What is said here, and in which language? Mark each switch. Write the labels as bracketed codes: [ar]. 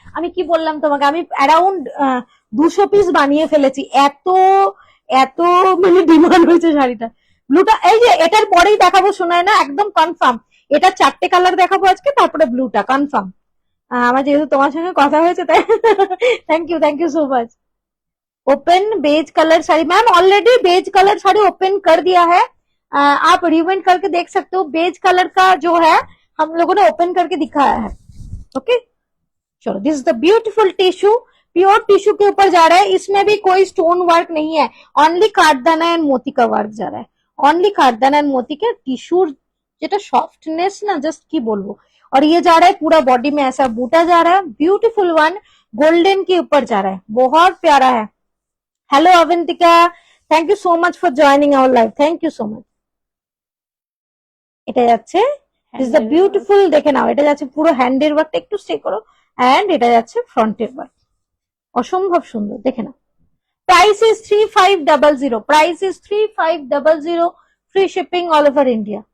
[bn] আমি কি বললাম তোমাকে, আমি অ্যারাউন্ড 200 পিস বানিয়ে ফেলেছি, এত এত মানে ডিমান্ড হয়েছে শাড়িটা। ব্লুটা এই যে এটার পরেই দেখাবো, শোনায় না, একদম কনফার্ম। এটা 4টে কালার দেখাবো আজকে, তারপরে ব্লুটা কনফার্ম। আমার যেহেতু তোমার সঙ্গে কথা হয়েছে তাই [en] Thank you so much. [hi] Open beige colour sari ma'am, already beige colour sari open कर दिया है। आप रिवेंट करके देख सकते हो। बेज कलर का जो है हम लोगों ने ओपन करके दिखाया है। ओके चलो, [en] this is the beautiful tissue, [hi] pure tissue के ऊपर जा रहा है। इसमें भी कोई स्टोन वर्क नहीं है, ओनली काठदाना एंड मोती का वर्क जा रहा है। ओनली काठदाना एंड मोती के टिश्यूर [bn] যেটা সফটনেস না, জাস্ট কি বলবো। [hi] और ये जा रहा है पूरा बॉडी में ऐसा बूटा जा रहा है, ब्यूटीफुल वन, गोल्डन के ऊपर जा रहा है, बहुत प्यारा है। [en] Hello Avantika, thank you so much for joining our live, thank you so much. [bn] এটা যাচ্ছে দিস দ্য বিউটিফুল, দেখে নাও, এটা যাচ্ছে পুরো হ্যান্ডের ওয়ার্কটা একটু স্টে করো, এন্ড এটা যাচ্ছে ফ্রন্টের ওয়ার্ক, অসম্ভব সুন্দর। দেখে নাও। [en] Price is 3500, price is 3500, free shipping all over India.